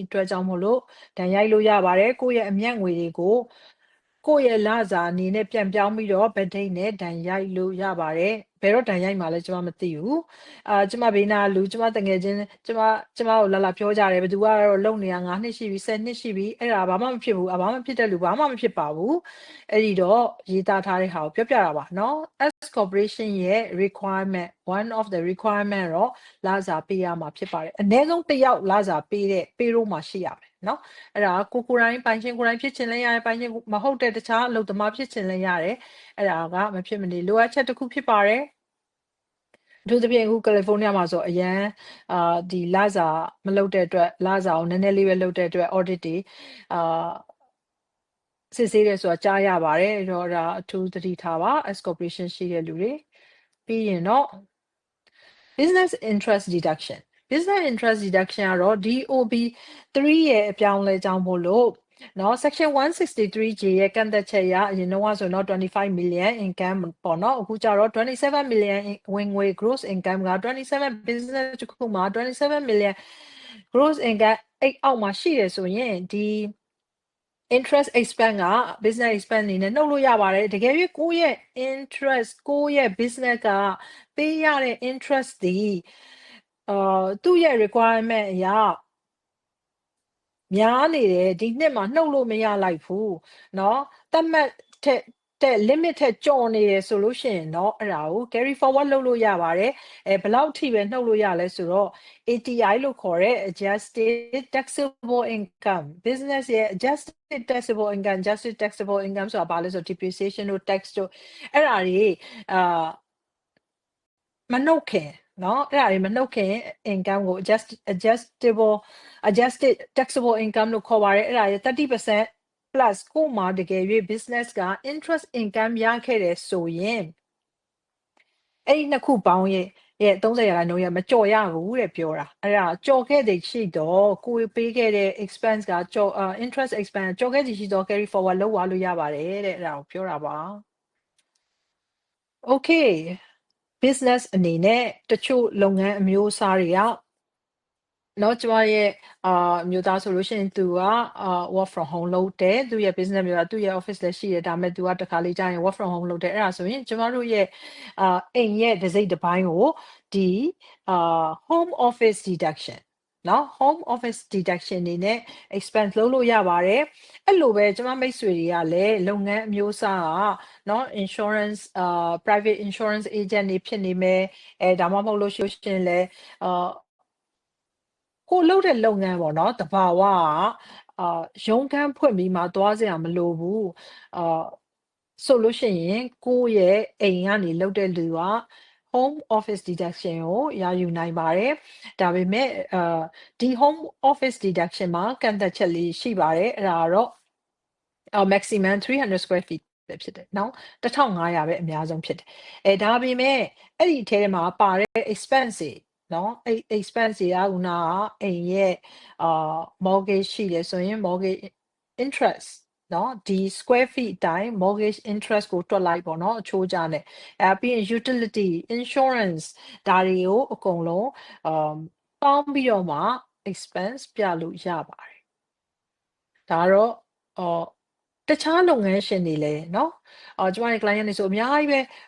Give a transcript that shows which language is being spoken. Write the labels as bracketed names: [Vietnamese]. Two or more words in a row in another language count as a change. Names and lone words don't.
[Burmese] အတွက်ကြောင့်မို့လို့ဒဏ်ရိုက်လို့ရပါတယ်ကိုယ့်ရဲ့အမျက်ငွေတွေကိုကိုယ့်ရဲ့လစာအနေနဲ့ပြန်ပြောင်းပြီးတော့ဗဒိတ်နဲ့ဒဏ်ရိုက်လို့ရပါတယ်ဘယ်တော့ဒဏ်ရိုက်မှာလဲကျွန်မမသိဘူးကျွန်မဘေးနာလူကျွန်မ တငယ်ချင်းကျွန်မကိုလာပြောကြတယ်ဘယ်သူကတော့လုံနေတာ9နှစ်ရှိပြီ10နှစ်ရှိပြီအဲ့ဒါဘာမှမဖြစ်ဘူးဘာမှမဖြစ်တဲ့လူဘာမှမဖြစ်ပါ ဘူးအဲ့ဒီတော့ရေးသားထားတဲ့ဟာကိုပြောပြတာပါเนาะ [English] S corporation [Burmese] ရဲ့ [English] requirement one of the requirement [Burmese] တော့လစာပေးရမှာဖြစ်ပါတယ်အနည်းဆုံးတစ်ယောက်လစာပေးတဲ့ payroll မှာရှိရမယ်เนาะအဲ့ဒါကိုယ်တိုင်ပိုင်ရှင်ကိုယ်တိုင်ဖြစ်ချင်လဲရတယ်ပိုင်ရှင်မဟုတ်တဲ့တခြားအလုပ်သမားဖြစ်ချင်လဲရတယ်အဲ့ဒါကမဖြစ်မနေလိုအပ်ချက်တစ်ခုဖြစ်ပါတယ်အထူးသဖြင့်အခုကယ်လီဖိုးနီးယားမှာဆိုအရန်ဒီလစာမလုပ်တဲ့အတွက်လစာကိုနည်းနည်းလေးပဲလုပ်တဲ့အတွက် audit တွေ စစ်ဆေးတယ်ဆိုတာကြားရပါတယ်အဲ့တော့ဒါအထူးသတိထားပါ [English] S corporation [Burmese] ရှိတဲ့လူတွေပြီးရင်တော့ [English] business interest deduction [Burmese] ကတော့ DOB 3ရဲ့အပြောင်းလဲကြောင်းမို့လို့နော် section 163J ရဲ့ကန့်သက်ချက်အရအရင်တော့ဆိုတော့25 [English] million income [Burmese] ပေါ့နော်အခုကျတော့27 million ဝင်ငွေ [English] gross income [Burmese] က27 business တစ်ခုမှာ27 [English] million gross income [Burmese] အဲ့အောက်မှာရှိတယ်ဆိုရင်ဒီ [English] interest expense [Burmese] က [English] business expense [Burmese] အနေနဲ့နှုတ်လို့ရပါတယ်တကယ်၍ကိုယ့်ရဲ့ interest ကိုယ့်ရဲ့ business ကပေးရတဲ့ interest ဒီသူ့ရဲ့ requirement အရာ များနေတယ်ဒီနှစ်မှာနှုတ်လို့မရလိုက်ဘူးเนาะသတ်မှတ်တဲ့ limit ထက်ကျော်နေတယ်ဆိုလို့ရှိရင်တော့အဲ့ဒါကို [English] carry forward [Burmese] လုပ်လို့ရပါတယ်ဘယ်လောက်ထိပဲနှုတ်လို့ရလဲဆိုတော့ ATI လို့ခေါ်တဲ့ [English] adjusted taxable income business [Burmese] ရဲ့ [English] adjusted taxable income [Burmese] ဆိုတာဘာလဲဆိုတော့ depreciation တို့ tax တို့အဲ့ဒါတွေ မနှုတ်ခင်เนาะအဲ့ဒါတွေမနှုတ်ခင် income ကို [English] adjusted taxable income [Burmese] လို့ခေါ်ပါတယ်အဲ့ဒါရဲ့30% plus ကိုမှတကယ်၍ business က [English] interest income [Burmese] ရခဲ့တယ်ဆိုရင်အဲ့ဒီနှစ်ခုပေါင်းရဲ့30%ရဲ့မကြော်ရဘူးတဲ့ပြောတာအဲ့ဒါကြော်ခဲ့တဲ့ရှိတော့ကိုပေးခဲ့တဲ့ expense ကကြော် [English] interest expense [Burmese] ကြော်ခဲ့တဲ့ရှိတော့ [English] carry forward [Burmese] လုပ်သွားလို့ရပါတယ်တဲ့အဲ့ဒါကိုပြောတာပါ [English] okay business [Burmese] အနေနဲ့တချို့လုပ်ငန်းအမျိုးအစားတွေကနော်ကျမရဲ့မြို့သားဆိုလို့ရှိရင်သူက [English] work from home [Burmese] လုပ်တယ်သူရဲ့ business မျိုးကသူ့ရဲ့ office လည်းရှိတယ်ဒါပေမဲ့သူကတစ်ခါလေးကြာရင် [English] work from home [Burmese] လုပ်တယ်အဲ့ဒါဆိုရင်ကျမတို့ရဲ့အိမ်ရဲ့တစ်စိတ်တစ်ပိုင်းကိုဒီ [English] home office deduction [Burmese] နော် [English] home office deduction [Burmese] နေနဲ့ expense လုပ်လို့ရပါတယ်အဲ့လိုပဲကျမမိတ်ဆွေတွေကလည်းလုပ်ငန်းအမျိုးအစားကနော် [English] insurance private insurance agent [Burmese] တွေဖြစ်နေမယ်ဒါမှမဟုတ်လို့ရှိရင်လည်း ကိုလုပ်တဲ့လုပ်ငန်းပေါ့နော်တဘာဝကရုံးခန်းဖွင့်ပြီးမှသွားစရာမလိုဘူးဆိုလို့ရှိရင်ကိုယ့်ရဲ့အိမ်ကနေလုပ်တဲ့လူက [English] home office deduction [Burmese] ကိုရယူနိုင်ပါတယ်ဒါပေမဲ့ဒီ [English] home office deduction [Burmese] မှာကန့်သတ်ချက်လေးရှိပါတယ်အဲ့ဒါကတော့ [English] maximum 300 square feet [Burmese] ပဲဖြစ် တယ်နော်1500ပဲအများဆုံးဖြစ်တယ်ဒါပေမဲ့အဲ့ဒီအထဲမှာပါတဲ့ expense တွေနော်အဲ့ expense တွေကခုနကအိမ်ရဲ့mortgage ရှိတယ်ဆိုရင် [English] mortgage interest [Burmese] နော်ဒီ [English] square feet [Burmese] အတိုင်း [English] mortgage interest [Burmese] ကိုတွက်လိုက်ပေါ့နော်အချိုးကျနဲ့ပြီးရင် [English] utility insurance [Burmese] ဒါတွေကိုအကုန်လုံးပေါင်းပြီးတော့မှ expense ပြလို့ရပါတယ်ဒါတော့တခြားလုပ်ငန်းရှင်တွေလည်းเนาะကျမရဲ့ client တွေဆိုအများကြီးပဲ